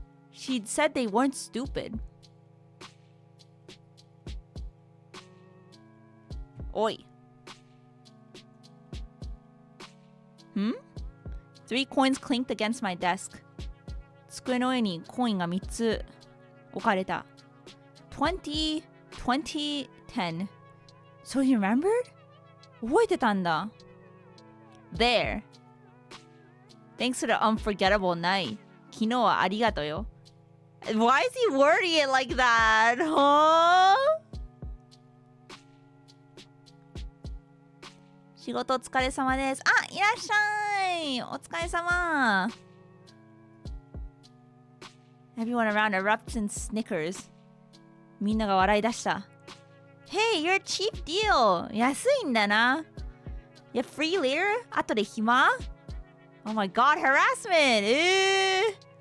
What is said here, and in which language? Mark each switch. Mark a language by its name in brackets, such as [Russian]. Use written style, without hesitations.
[English] She'd said they weren't stupid. Oi. Three coins clinked against my desk. [Japanese] 机の上にコインが3つ置かれた。 [English] 20, 20, 10. So you remembered? [Japanese] 覚えてたんだ。 [English] There. Thanks for the unforgettable night. [Japanese] 昨日はありがとうよ。 [English] Why is he wording it like that? Huh? [Japanese] 仕事お疲れ様です。あ、いらっしゃい。お疲れ様。 [English] Everyone around erupts in snickers. [Japanese] みんなが笑い出した。 [English] Hey, you're a cheap deal. [Japanese] 安いんだな。 [English] Yeah, free later? [Japanese] 後で暇 ? [English] Oh my god, harassment!